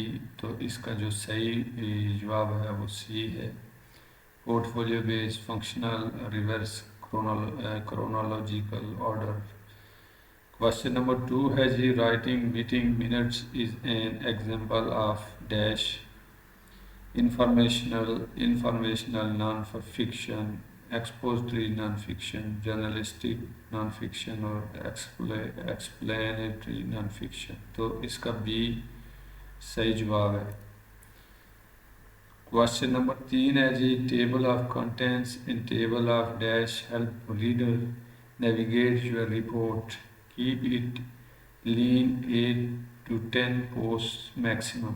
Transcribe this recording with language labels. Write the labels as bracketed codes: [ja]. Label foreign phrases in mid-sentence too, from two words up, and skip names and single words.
[hi] तो इसका जो सही जवाब है वो सी है। [en] Portfolio based functional reverse chronological order. question number 2 [hi] है जी, [en] writing meeting minutes is an example of dash, informational non-fiction, expository non-fiction, journalistic non-fiction और explanatory non-fiction। [hi] तो इसका बी सही जवाब है। [en] question number 3 [hi] है जी, [en] table of contents in table of dash help reader navigate your report, keep it lean 8 to 10 posts maximum.